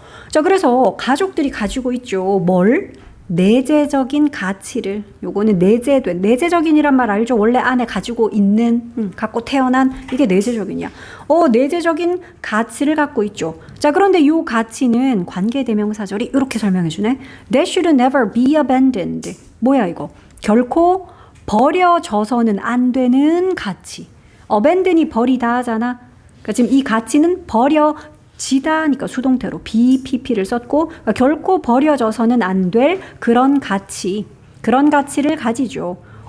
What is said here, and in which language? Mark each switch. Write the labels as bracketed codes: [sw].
[ko] 자, 그래서 가족들이 가지고 있죠. 뭘? 내재적인 가치를. 요거는 내재적인이란 말 알죠? 원래 안에 가지고 있는, 갖고 태어난 이게 내재적인이야. 내재적인 가치를 갖고 있죠. 자, 그런데 요 가치는 관계대명사절이 이렇게 설명해주네. [en] That should never be abandoned. [ko] 뭐야 이거? 결코 버려져서는 안 되는 가치. abandon이 버리다 하잖아. 그러니까 지금 이 가치는 버려지다니까 수동태로 BPP를 썼고 그러니까 결코 버려져서는 안 될 그런 가치를 가지죠.